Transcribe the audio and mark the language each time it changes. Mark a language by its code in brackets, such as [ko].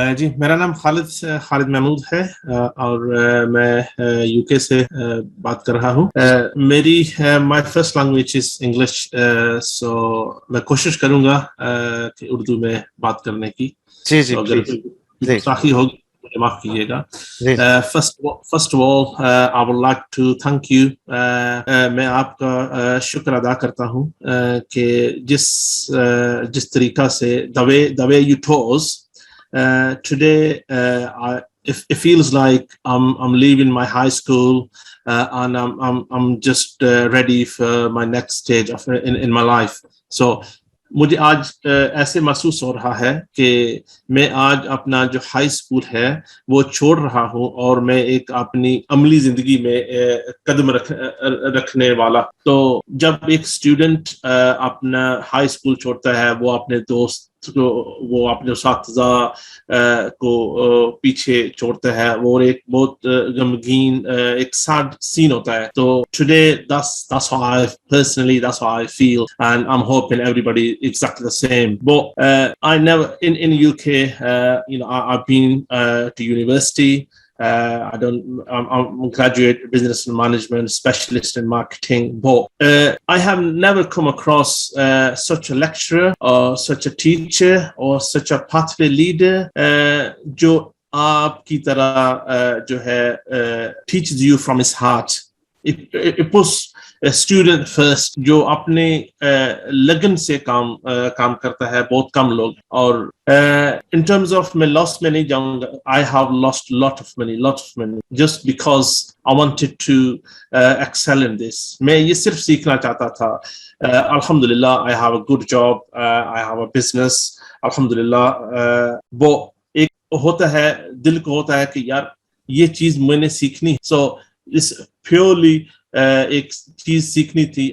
[hi] जी, मेरा नाम खालिद महमूद है, और मैं यूके से बात कर रहा हूँ। मेरी [en] my first language is English, [hi] सो मैं कोशिश करूंगा कि उर्दू में बात करने की। जी जी तो अगर प्लीज। गुस्ताखी होगी मुझे माफ कीजिएगा। जी [en] First of all I would like to thank you. [hi] मैं आपका शुक्र अदा करता हूँ कि जिस तरीका से [en] the way you taught us today, it feels like I'm leaving my high school, and I'm just ready for my next stage of in my life. So [hi] मुझे आज ऐसे महसूस हो रहा है कि मैं आज अपना जो हाई स्कूल है वो छोड़ रहा हूँ और मैं एक अपनी अमली जिंदगी में कदम रखने वाला। तो जब एक स्टूडेंट अपना हाई स्कूल छोड़ता है, वो अपने दोस्त वो अपने उस्ताद को पीछे छोड़ता है, वो एक बहुत गमगीन एक सैड सीन होता है. तो [en] today that's how I personally, that's how I feel, and I'm hoping everybody exactly the same. But I never in UK, I've been to university. I'm a graduate business and management specialist in marketing, but I have never come across such a lecturer or such a teacher or such a pathway leader [hi] जो आपकी तरह जो है [en] teaches you from his heart. It puts a student first, [hi] जो अपने लगन से काम करता है, बहुत कम लोग. और [en] in terms of [hi] मैं loss में नहीं जाऊंगा. [en] I have lost lot of money just because I wanted to excel in this. [hi] मैं ये सिर्फ सीखना चाहता था. [en] Alhamdulillah, I have a good job, I have a business, Alhamdulillah. [hi] वो एक होता है, दिल को होता है कि यार ये चीज मैंने सीखनी. [en] So this purely [hi] एक चीज सीखनी थी.